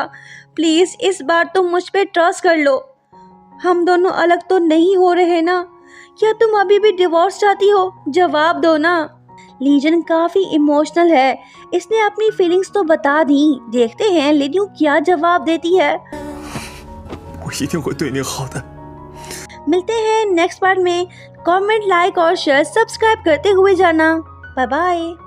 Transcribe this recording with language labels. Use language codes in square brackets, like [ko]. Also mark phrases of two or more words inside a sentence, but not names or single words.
[hi] प्लीज़ इस बार तुम मुझ पर ट्रस्ट कर लो। हम दोनों अलग तो नहीं हो रहे ना? क्या तुम अभी भी डिवोर्स चाहती हो? जवाब दो ना। लीजन काफ़ी इमोशनल है, इसने अपनी फीलिंग्स तो बता दी। देखते हैं लिन्यू क्या जवाब देती है। [zh] 我一定会对你好的。 [hi] मिलते हैं [en] next part [hi] में। [en] comment, like [hi] और [en] share, subscribe [hi] करते हुए जाना। [en] bye bye.